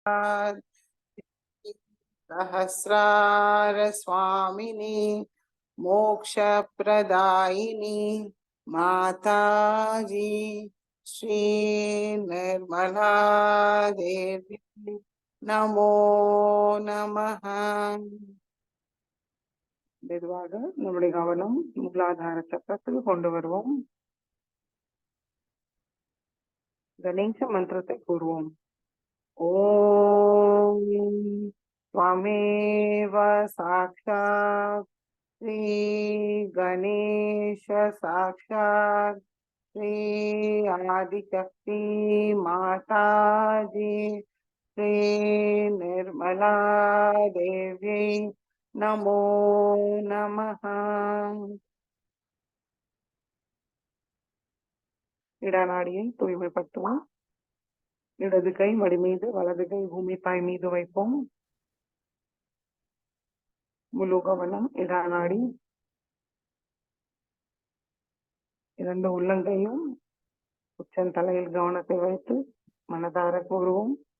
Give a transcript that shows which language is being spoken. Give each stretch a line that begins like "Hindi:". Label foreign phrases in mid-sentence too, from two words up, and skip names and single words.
Sanskrit: सहस्रार स्वामिनी मोक्ष प्रदायिनी माता जी श्री निर्मला देवी नमो नमः.
Tamil: மெதுவாக நம்முடைய கவனம் மூலாதார சக்கரத்துக்கு கொண்டு வருவோம். கணேச மந்திரத்தை கூறுவோம்.
Sanskrit: ஓம் त्वमेव साक्षात् श्री गणेश साक्षात् श्री आदिशक्ति माता जी श्री निर्मला देवी नमो नमः.
Tamil: இடநாடியை தூய்மைப்படுத்துவோம். இடது கை மடி மீது, வலது கை பூமி தாய் மீது வைப்போம். முழு கவனம் இடநாடி. இரண்டு உள்ளங்கையும் உச்சந்தலையில் கவனத்தை வைத்து மனதார கூறுவோம்.